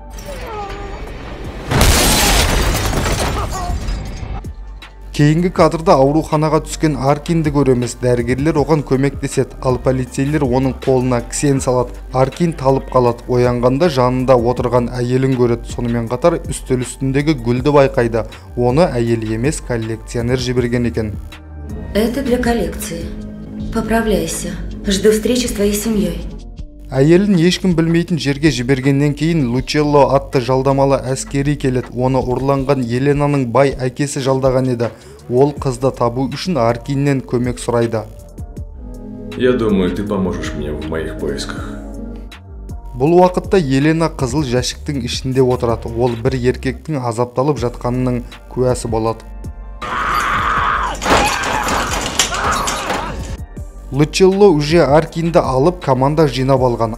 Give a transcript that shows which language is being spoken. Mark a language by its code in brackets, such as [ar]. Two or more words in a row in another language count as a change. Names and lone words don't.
[kk] Кейінгі кадрда ауруханаға түскен Аркинді көреміз. Дәрігерлер оған көмектеседі, ал полицейлер оның қолына кісен салады. Аркин талып қалады. Оянғанда жанында отырған әйелін көреді. Сонымен қатар үстел үстіндегі гүлді байқайды. Оны әйел емес, коллекционер жіберген екен. [ru] Это для коллекции. Поправляйся. Жду встречи с твоей семьей. [kk] Әйелін ешкім білмейтін жерге жібергеннен кейін Лучелло атты жалдамалы әскери келеді. Оны ұрланған Еленаның бай әкесі жалдаған еді. Ол қызды табу үшін Аркиннен көмек сұрайды. [ru] Я думаю, ты поможешь мне в моих поисках. [kk] Бұл уақытта Елена қызыл жәшіктің ішінде отырады. Ол бір еркектің азапталып жатқанының куәсі болады. Лучелло уже Аркинді алып команда жинап алған.